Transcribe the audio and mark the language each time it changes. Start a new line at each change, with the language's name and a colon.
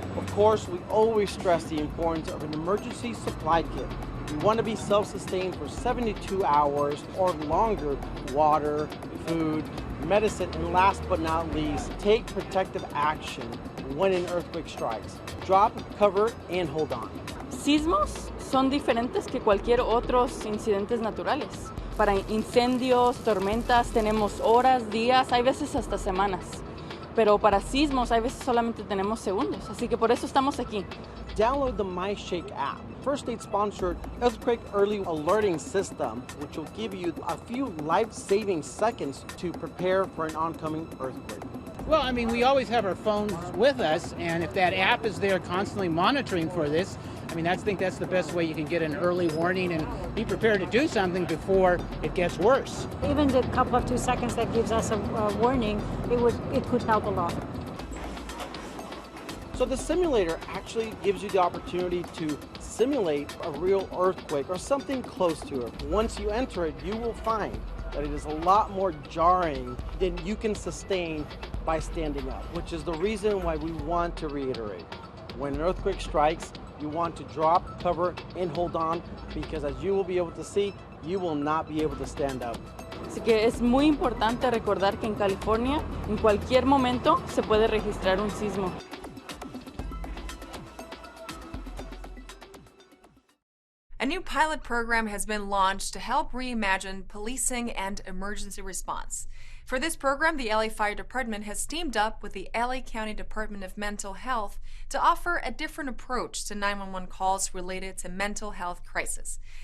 English: Of course, we always stress the importance of an emergency supply kit. We want to be self-sustained for 72 hours or longer. Water, food, medicine, and last but not least, take protective action when an earthquake strikes. Drop, cover, and hold on.
Spanish: Sismos son diferentes que cualquier otros incidentes naturales. Para incendios, tormentas, tenemos horas, días, hay veces hasta semanas. Pero para sismos, hay veces solamente tenemos segundos. Así que por eso estamos aquí.
English: Download the MyShake app, First State sponsored earthquake early alerting system, which will give you a few life-saving seconds to prepare for an oncoming earthquake. Well, I mean, we always have our phones with us, and if that app is there constantly monitoring for this, I mean, I think that's the best way you can get an early warning and be prepared to do something before it gets worse. Even the couple of 2 seconds that gives us a warning, it could help a lot. So the simulator actually gives you the opportunity to simulate a real earthquake or something close to it. Once you enter it, you will find that it is a lot more jarring than you can sustain by standing up, which is the reason why we want to reiterate. When an earthquake strikes, you want to drop, cover, and hold on, because as you will be able to see, you will not be able to stand up.
Spanish: Así que es muy importante recordar que en California, en cualquier momento, se puede registrar un sismo.
English: A new pilot program has been launched to help reimagine policing and emergency response. For this program, the LA Fire Department has teamed up with the LA County Department of Mental Health to offer a different approach to 911 calls related to mental health crisis.